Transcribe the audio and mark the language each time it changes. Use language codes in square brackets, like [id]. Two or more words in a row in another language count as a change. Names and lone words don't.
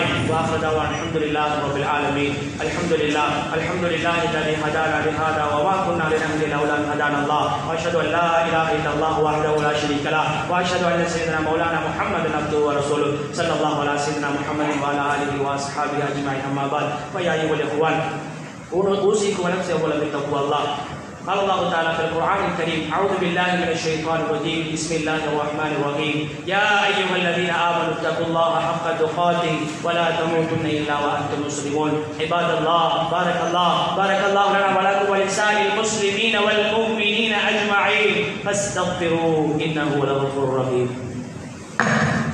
[ar] وآخر دعوانا الحمد لله رب العالمين. الحمد لله الذي هدانا لهذا وما كنا لنهتدي لولا أن هدانا الله. وأشهد أن لا إله إلا الله وحده لا شريك له وأشهد أن سيدنا مولانا محمدا عبده ورسوله صلى الله على سيدنا محمد وعلى آله وأصحابه أجمعين. أما بعد. فيا أيها الإخوان أوصيكم ونفسي أولا بتقوى الله. قال الله تعالى في القرآن الكريم: أعوذ بالله من الشيطان الرجيم، بسم الله الرحمن الرحيم. يا أيها الذين آمنوا اتقوا الله حق تقاته ولا تموتن إلا وأنتم مسلمون. عباد الله، بارك الله لنا ولكم ولسائر المسلمين والمؤمنين أجمعين، فاستغفروه إنه لغفور رحيم.